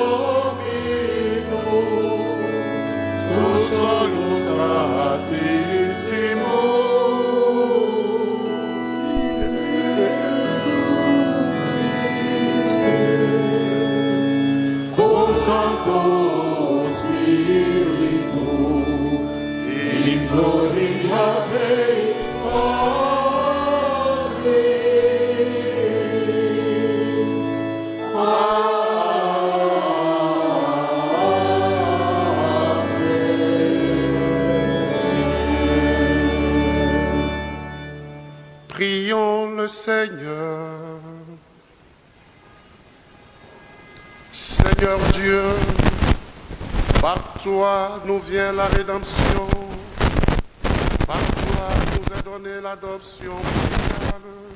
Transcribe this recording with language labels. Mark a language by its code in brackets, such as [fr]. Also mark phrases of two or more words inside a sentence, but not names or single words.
[la] dominus, tu solus gratissimus, Santo Spiritus, in gloria Dei Patris. Amen. [fr] Prions le Seigneur. Seigneur Dieu, par toi nous vient la rédemption, par toi nous est donnée l'adoption filiale.